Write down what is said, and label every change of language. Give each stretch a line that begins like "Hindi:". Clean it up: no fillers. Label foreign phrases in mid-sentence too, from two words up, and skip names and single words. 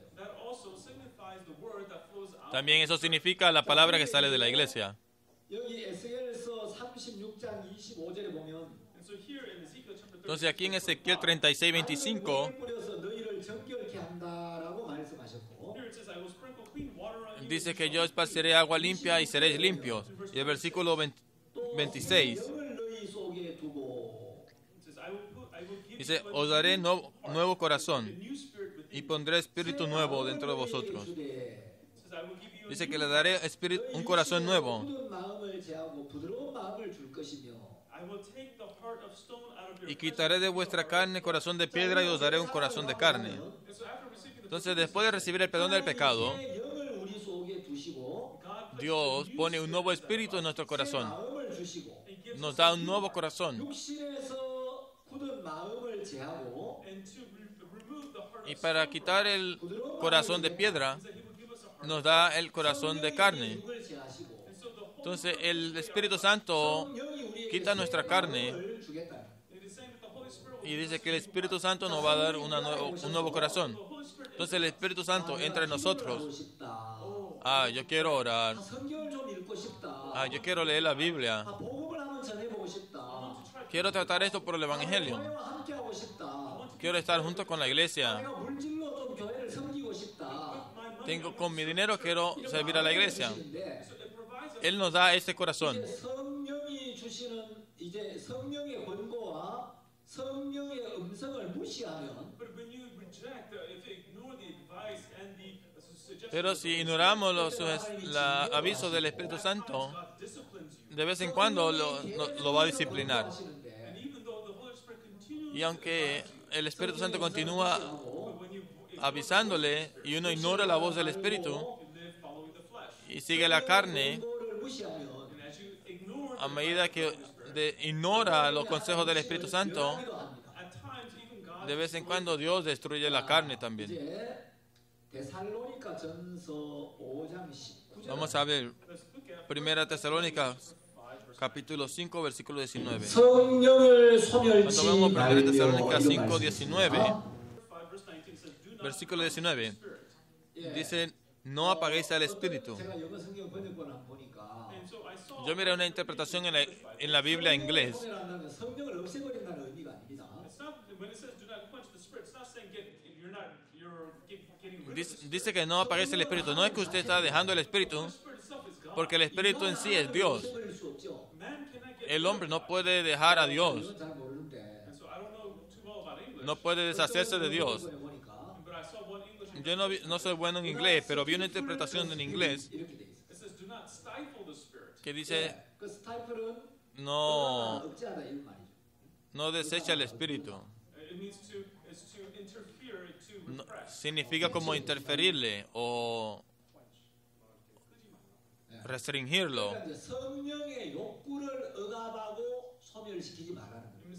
English: That also signifies the word that flows out.
Spanish: También eso significa la palabra que sale de la iglesia.
Korean: 여기 에스겔서 36장 25절에 보면
English: And so here in Ezekiel chapter 30,
Spanish: Entonces aquí en Ezequiel 36, 25
Korean: 물을 뿌려서 너희를 정결케 한다라고 말씀하셨고
English: here it says, I will sprinkle clean water on you.
Spanish: dice que yo esparciré agua limpia y seréis limpios. Y el versículo 26
Korean: 영을 너희 속에 두고
English: It says, I will give
Spanish: dice,
English: you
Spanish: os daré nuevo
English: a
Spanish: corazón
English: new spirit within
Spanish: y
English: you.
Spanish: pondré espíritu nuevo dentro de
Korean: 너희에게
Spanish: vosotros.
Korean: 주되
English: It says, I will give you a
Spanish: Dice
English: new
Spanish: que le daré un corazón nuevo
Korean: 굳은 마음을 제하고 부드러운 마음을 줄 것이며
English: I will take the heart of stone out of your
Spanish: y quitaré de vuestra carne corazón de piedra y os daré un corazón de carne.
English: And so after receiving the
Spanish: Entonces después de recibir el perdón del pecado,
Korean: 하나님의 영을 우리 속에 두시고
English: God puts
Spanish: Dios pone un nuevo espíritu en nuestro
Korean: 새
Spanish: corazón.
Korean: 마음을 주시고
English: and gives
Spanish: Nos da un nuevo corazón.
Korean: 육신에서 굳은 마음을 제하고
English: and to remove the heart
Spanish: Y
English: of
Spanish: para quitar el corazón de piedra,
English: that he will give us a heart.
Spanish: nos da el corazón de carne.
Korean: 육을 제하시고
English: And so the whole
Spanish: Entonces el Espíritu Santo
Korean: 성령이 우리에게
Spanish: quita nuestra carne
Korean: 마음을 주겠다.
English: it is saying that the Holy Spirit will
Spanish: y dice que el Espíritu Santo nos va a dar un nuevo corazón.
English: the Holy Spirit
Spanish: Entonces el Espíritu Santo entra en
Korean: 하고
Spanish: nosotros.
Korean: 싶다.
Spanish: Ah, yo quiero orar.
Korean: 성경을 좀 읽고 싶다.
Spanish: Ah, yo quiero leer la Biblia.
Korean: 복음을 한번 전해보고 싶다.
Spanish: Quiero tratar esto por el Evangelio.
Korean: 교회와 함께하고 싶다.
Spanish: Quiero estar junto con la iglesia.
Korean: 내가 물질로 좀 교회를 섬기고 싶다.
Spanish: Tengo con mi dinero, quiero servir a la iglesia.
Korean: 근데
Spanish: Él nos da ese corazón.
Korean: 성령이 주시는 이제 성령의 권고와 성령의 음성을 무시하면
English: but when you reject if you ignore the advice and the suggestion
Spanish: Pero si ignoramos los avisos del Espíritu Santo,
English: God disciplines you
Spanish: de vez en cuando lo va a disciplinar.
Korean: 하시는데
English: and even though the Holy Spirit continues
Spanish: Y aunque el Espíritu Santo continúa
English: when you
Spanish: avisándole y uno ignora la voz del Espíritu
English: live following the flesh
Spanish: y sigue la carne,
Korean: 권고를 무시하면
English: and as you ignore
Spanish: a medida que ignora los consejos del Espíritu Santo,
Korean: 기도 합니다.
English: at times even God
Spanish: de vez en cuando Dios destruye la carne también.
Korean: 이제 데살로니가 전서 5장 19절
Spanish: Vamos a ver
English: let's look at
Spanish: Primera Tesalónica capítulo 5 versículo 19.
Korean: 성령을 소멸치
Spanish: Cuando vemos Primera
Korean: 말며
Spanish: Tesalónica
Korean: 이런
Spanish: 5,
Korean: 말씀입니다.
Spanish: 19,
English: 5 verse 19 says do not
Spanish: versículo 19,
Korean: 예.
Spanish: dice, no apaguéis al Espíritu.
Korean: 제가 영어 성경 번역본 안 보니까
English: and so I saw
Spanish: Yo miré una interpretación en la Biblia en inglés.
Korean: 소멸한다는 성령을 없애버린다는 의미가 아닙니다.
English: it's not when it says do not quench the spirit it's not saying getting rid of
Spanish: Dice que no apaguéis el Espíritu. No es que usted está dejando el Espíritu,
English: the spirit itself is God
Spanish: porque el Espíritu en sí es Dios.
Korean: 없애버릴 수 없죠.
English: man cannot get
Spanish: El hombre no puede dejar a Dios,
Korean: 이건 잘 모르는데
English: and so I don't know too well about English
Spanish: no puede deshacerse de Dios.
Korean: 보니까
English: but I saw one English
Spanish: Yo no soy bueno en inglés, pero vi una interpretación en inglés
Korean: 이렇게 돼 있어요.
English: it says do not stifle the spirit
Spanish: que dice,
Korean: 그 스타이플은
Spanish: no,
Korean: 억제하다 이런 말이죠.
Spanish: no desecha el Espíritu.
English: it means to interfere to
Spanish: No,
English: repress
Spanish: significa como interferirle o restringirlo.
Korean: 그러니까 이제 성령의 욕구를 억압하고 소멸시키지 말라는 거예요.